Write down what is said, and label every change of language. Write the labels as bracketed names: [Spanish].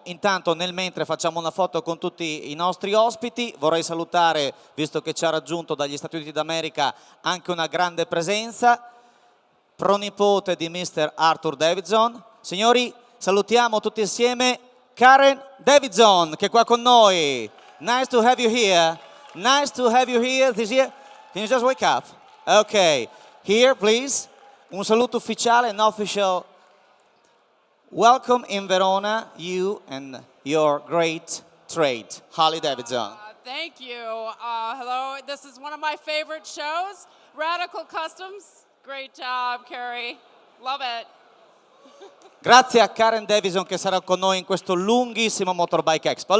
[Italian] Intanto nel mentre facciamo una foto con tutti i nostri ospiti. Vorrei salutare, visto che ci ha raggiunto dagli Stati Uniti d'America, anche una grande presenza, pronipote di Mr. Arthur Davidson. Signori, salutiamo tutti insieme Karen Davidson, che è qua con noi. [English] Nice to have you here. Nice to have you here this year. Can you just wake up? Okay, here please. [Italian] Un saluto ufficiale, [English] an official welcome in Verona, you and your great trade, Harley-Davidson. Thank you. Hello, this is one of my favorite shows, Radical Customs. Great job, Cory. Love it. [Italian] Grazie a Karen Davidson che sarà con noi in questo lunghissimo Motorbike Expo.